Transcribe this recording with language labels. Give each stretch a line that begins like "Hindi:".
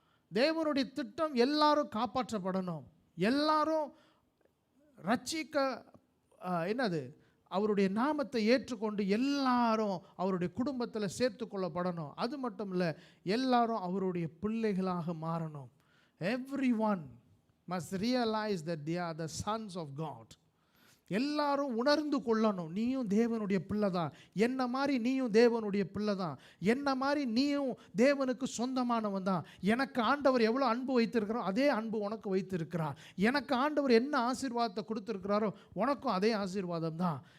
Tamil: தேவனுடைய திட்டம் எல்லாரும் காப்பாற்றப்படணும், எல்லாரும் ரட்சிக்க என்னது அவருடைய நாமத்தை ஏற்றுக்கொண்டு எல்லாரும் அவருடைய குடும்பத்தில் சேர்த்து கொள்ளப்படணும். அது மட்டும் இல்லை, எல்லாரும் அவருடைய பிள்ளைகளாக மாறணும்.
English: Everyone must realize that they are the sons of God.
Tamil: எல்லாரும் உணர்ந்து கொள்ளணும், நீயும் தேவனுடைய பிள்ளை தான், என்ன மாதிரி நீயும் தேவனுடைய பிள்ளை தான், என்ன மாதிரி நீயும் தேவனுக்கு சொந்தமானவன் தான். எனக்கு ஆண்டவர் எவ்வளோ அன்பு வைத்திருக்கிறாரோ அதே அன்பு உனக்கு வைத்திருக்கிறார். எனக்கு ஆண்டவர் என்ன ஆசீர்வாதத்தை கொடுத்துருக்கிறாரோ உனக்கும் அதே ஆசீர்வாதம் தான்.